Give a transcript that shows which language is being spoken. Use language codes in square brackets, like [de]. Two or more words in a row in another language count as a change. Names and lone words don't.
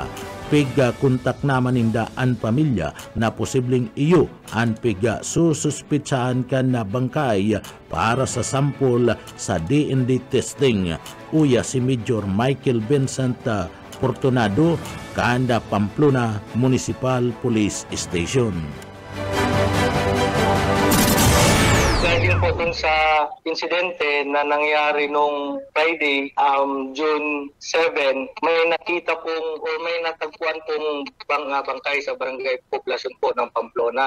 [bik] Piga kontak naman ninda ang pamilya na posibleng iyo ang piga sususpitsahan ka na bangkay para sa sampol sa DND testing. Uya si Major Michael Vincent Fortunado, Kanda Pamplona Municipal Police Station. [tl] Dahil po dun sa insidente na nangyari nung Friday, June 7, may nakita pong o may natagpuan pong bangkay sa barangay poblasyon po ng Pamplona.